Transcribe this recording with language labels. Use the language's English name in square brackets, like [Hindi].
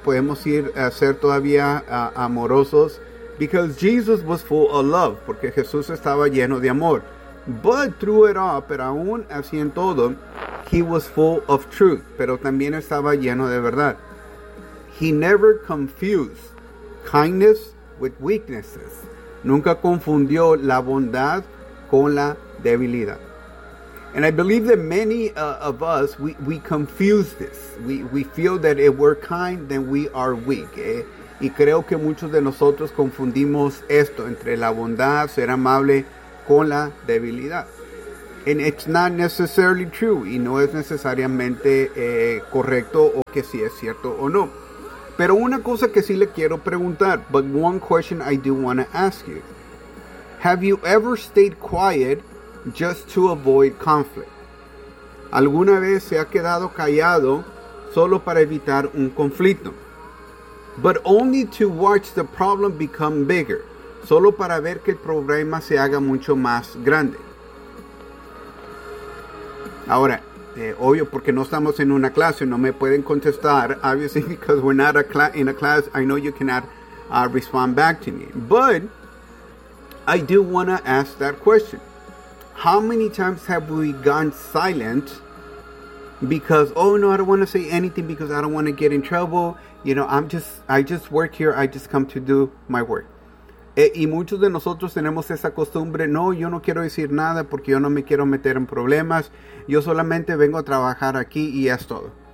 [Spanish] Podemos ir a ser todavía amorosos. [English] Because Jesus was full of love. [Spanish] Porque Jesús estaba lleno de amor. [English] But through it all, [Spanish] pero aún así en todo, [English] he was full of truth. [Spanish] Pero también estaba lleno de verdad. [English] He never confused kindness with weaknesses. [Spanish] Nunca confundió la bondad con la debilidad. [English] And I believe that many of us, we confuse this. We feel that if we're kind, then we are weak. [Spanish] Y creo que muchos de nosotros confundimos esto entre la bondad, ser amable, con la debilidad. [English] And it's not necessarily true, [Spanish] y no es necesariamente correcto o que si es cierto o no. Pero una cosa que sí le quiero preguntar, [English] but one question I do want to ask you. Have you ever stayed quiet just to avoid conflict? [Spanish] ¿Alguna vez se ha quedado callado solo para evitar un conflicto? [English] But only to watch the problem become bigger. [Spanish] Solo para ver que el problema se haga mucho más grande. Ahora, obvio, porque no estamos en una clase, no me pueden contestar. [English] Obviously, because we're not in a class, I know you cannot respond back to me. But I do want to ask that question. How many times have we gone silent because, oh, no, I don't want to say anything because I don't want to get in trouble. You know, I just work here. I just come to do my work. [Spanish] Y muchos de nosotros tenemos esa costumbre, no, yo no quiero decir nada porque yo no me quiero meter en problemas. Yo solamente vengo a trabajar aquí y es todo.